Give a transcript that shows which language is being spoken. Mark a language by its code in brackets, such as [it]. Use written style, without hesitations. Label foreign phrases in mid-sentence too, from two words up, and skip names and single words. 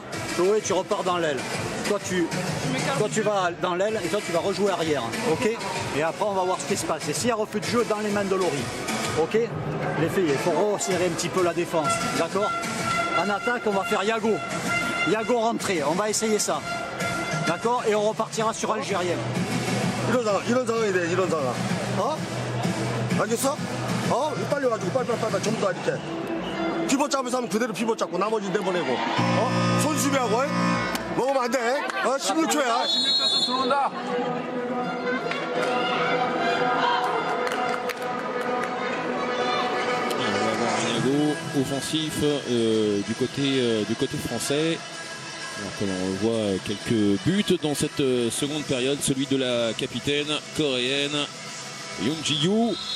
[fr] Chloé, tu repars dans l'aile. Toi tu vas dans l'aile et toi tu vas rejouer arrière. Ok. Et après on va voir ce qui se passe. Et s'il y a refus de jeu, dans les mains de Laurie. Ok. Les filles, il faut resserrer un petit peu la défense. D'accord. En attaque, on va faire Yago. Yago rentrée. On va essayer ça. D'accord. Et on repartira sur Algérien. [ko] 이런 상황이 돼, 이런 상황. 알겠어? 빨려가지고 빨리 전부 다 이렇게 피벗 잡을 사람 그대로 피벗 잡고 나머지 내보내고 손 수비하고 먹으면 안 돼. 16초야. 16초쯤 들어온다. [fr] On va voir niveau offensif du côté français. Alors que l'on voit quelques buts dans cette seconde période, celui de la capitaine coréenne Yoon Ji-yoo.